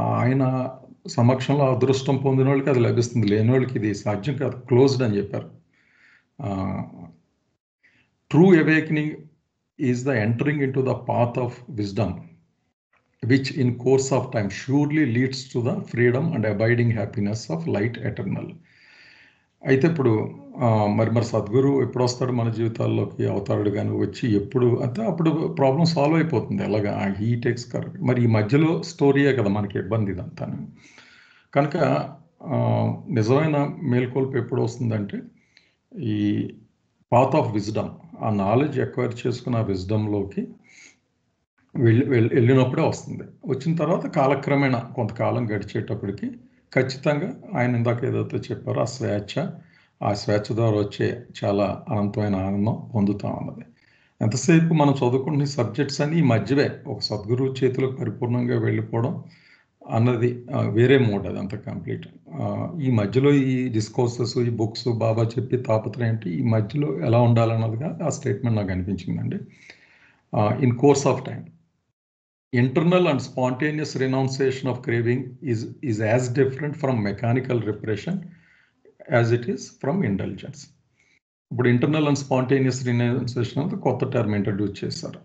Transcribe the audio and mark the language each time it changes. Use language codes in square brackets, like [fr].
[te] ఆయన సమక్షంలో అదృష్టం పొందిన వాళ్ళకి అది లభిస్తుంది, లేని వాళ్ళకి ఇది సాధ్యం కాదు, క్లోజ్డ్ అని చెప్పారు. [en] True awakening is the entering into the path of wisdom which in course of time surely leads to the freedom and abiding happiness of light eternal. [te] అయితే ఇప్పుడు మరి సద్గురు ఎప్పుడు వస్తాడు మన జీవితాల్లోకి, అవుతాడు కానీ వచ్చి ఎప్పుడు అంటే అప్పుడు ప్రాబ్లం సాల్వ్ అయిపోతుంది ఎలాగా, [en] He takes correct. [te] మరి ఈ మధ్యలో స్టోరీయే కదా మనకి ఇబ్బంది ఇదంతా. కనుక నిజమైన మేల్కొల్పు ఎప్పుడు వస్తుందంటే ఈ పాత్ ఆఫ్ విజ్డమ్, ఆ నాలెడ్జ్ ఎక్వైర్ చేసుకున్న ఆ విజ్డమ్లోకి వెళ్ళినప్పుడే వస్తుంది. వచ్చిన తర్వాత కాలక్రమేణా కొంతకాలం గడిచేటప్పటికి ఖచ్చితంగా ఆయన ఇందాక ఏదైతే చెప్పారో ఆ స్వేచ్ఛ ద్వారా వచ్చే చాలా అనంతమైన ఆనందం పొందుతాం అన్నది. ఎంతసేపు మనం చదువుకునే సబ్జెక్ట్స్ అని ఈ మధ్యవే ఒక సద్గురువు చేతిలోకి పరిపూర్ణంగా వెళ్ళిపోవడం అన్నది వేరే మోడ్, అది అంత కంప్లీట్. ఈ మధ్యలో ఈ డిస్కోర్సెస్, ఈ బుక్స్, బాబా చెప్పి తాపత్రయం ఏంటి, ఈ మధ్యలో ఎలా ఉండాలన్నదిగా ఆ స్టేట్మెంట్ నాకు అనిపించిందండి. [en] In course of time internal and spontaneous renunciation of craving is as different from mechanical repression as it is from indulgence. [te] ఇప్పుడు ఇంటర్నల్ అండ్ స్పాంటేనియస్ రినౌన్సియేషన్ అనేది కొత్త టర్మ్ ఇంట్రడ్యూస్ చేశారు.